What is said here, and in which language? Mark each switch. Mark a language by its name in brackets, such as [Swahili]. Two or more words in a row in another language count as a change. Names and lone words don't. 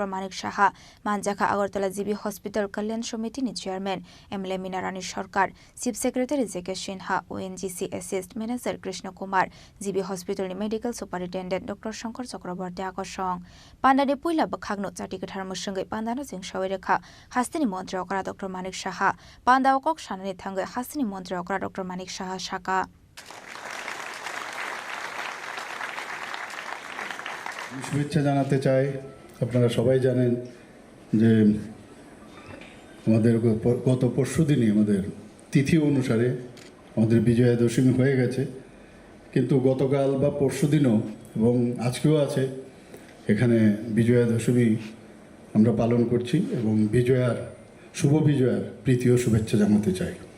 [Kok Borok] Manik Shaha Manjaka Agartala GB Hospital Kalyan Committee ni Chairman MLA Minarani Sarkar [English] Chief Secretary [Kok Borok] Zeke Sinha ONGC [English] Assist Manager [Kok Borok] Krishna Kumar GB Hospital ni [English] Medical Superintendent [Kok Borok] Dr. Shankar Chakraborty Akosong Pandani Puila Bakhagno Chatikethar Mushungai Pandano Jingshawiraka Hasini Montre Okra Dr. Manik Shaha Pandawa Kok Shanani Thangai Hasini Montre Okra Dr. Manik Shaha Shaka [Bangla] শুভেচ্ছা জানাতে চাই আপনারা সবাই জানেন যে আমাদের গত পরশু দিনই আমাদের তিথি অনুসারে আমাদের বিজয়া দশমী হয়ে গেছে, কিন্তু গতকাল বা পরশু দিনও এবং আজকেও আছে এখানে বিজয়া দশমী আমরা পালন করছি এবং শুভ বিজয়ার প্রীতি ও শুভেচ্ছা জানাতে চাই।